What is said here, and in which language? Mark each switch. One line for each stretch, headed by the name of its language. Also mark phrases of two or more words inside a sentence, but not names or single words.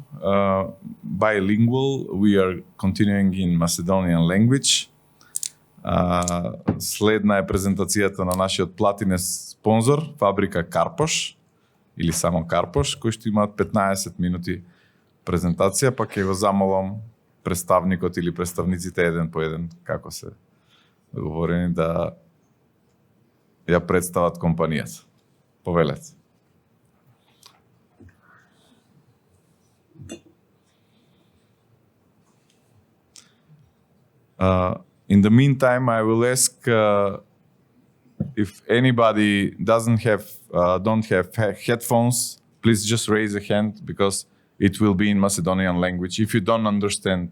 English: Bilingual, we are continuing in Macedonian language.
Macedonian: Следна е презентацијата на нашиот платинен спонзор, фабрика Карпош, или само Карпош, кои што имаат 15 минути презентација, па ќе го замолам представникот или представниците еден по еден, како се договорени да ја представат компанијата. Повелете.
English: In the meantime, I will ask if anybody don't have headphones, please just raise a hand because it will be in Macedonian language if you don't understand.